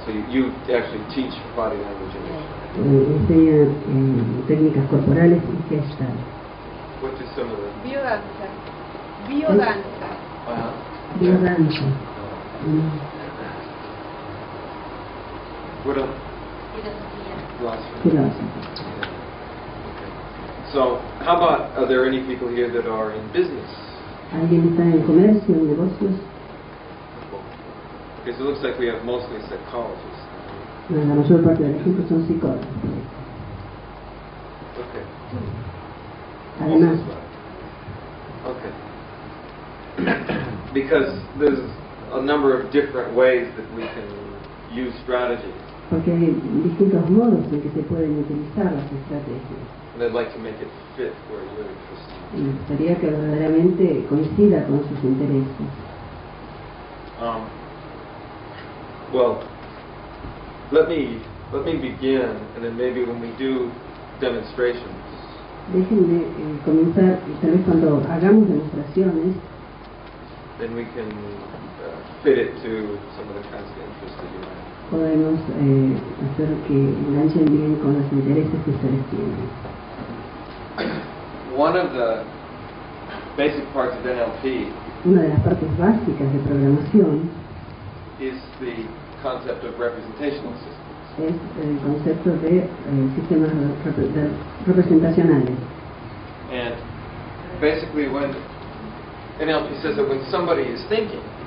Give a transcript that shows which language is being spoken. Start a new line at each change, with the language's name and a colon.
English: So you actually teach body language and
Spanish: enseñan técnicas corporales y gestalt.
English: What are some of them?
Spanish: Biodanza. Biodanza. Biodanza.
English: What else?
Spanish: Filosofía. Filosofía.
English: So, how about, are there any people here that are in business?
Spanish: ¿Alguien está en comercio, en negocios?
English: Because it looks like we have mostly psychologists.
Spanish: No, la mayor parte de la gente son psicólogos.
English: Okay.
Spanish: Además.
English: Okay. because there's a number of different ways that we can use strategies.
Spanish: Porque hay distintos modos en que se pueden utilizar las estrategias.
English: And I'd like to make it fit where you're interested.
Spanish: Y me gustaría que verdaderamente coincida con sus intereses.
English: Well, let me begin, and then maybe when we do demonstrations,
Spanish: Déjenme comenzar, y tal vez cuando hagamos demostraciones,
English: then we can fit it to some of the kinds of interests that you have.
Spanish: podemos hacer que enganchen bien con los intereses que ustedes tienen.
English: One of the basic parts of NLP
Spanish: Una de las partes básicas de programación
English: is the concept of representational systems.
Spanish: es el concepto de sistemas representacionales.
English: And basically when NLP says that when somebody is thinking,